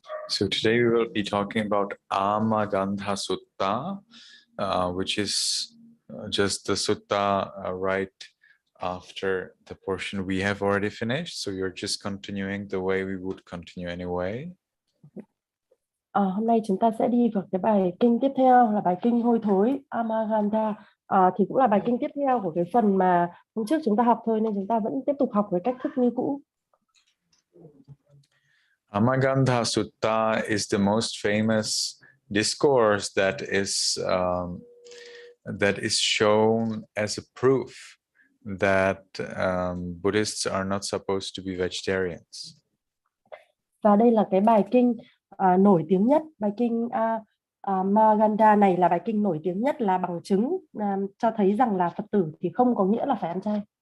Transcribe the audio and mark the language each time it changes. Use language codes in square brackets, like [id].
[en] So today we will be talking about Amagandha Sutta, which is just the sutta right after the portion we have already finished. So you're just continuing the way we would continue anyway. [vi] Hôm nay chúng ta sẽ đi vào cái bài kinh tiếp theo là bài kinh hôi thối Amagandha, thì cũng là bài kinh tiếp theo của cái phần mà hôm trước chúng ta học thôi, nên chúng ta vẫn tiếp tục học với cách thức như cũ. [en] Amagandha Sutta is the most famous discourse that is shown as a proof that Buddhists are not supposed to be vegetarians. [vi] Và đây là cái bài kinh nổi tiếng nhất, bài kinh Amagandha này là bài kinh nổi tiếng nhất, là bằng chứng cho thấy rằng là Phật tử thì không có nghĩa là phải ăn chay.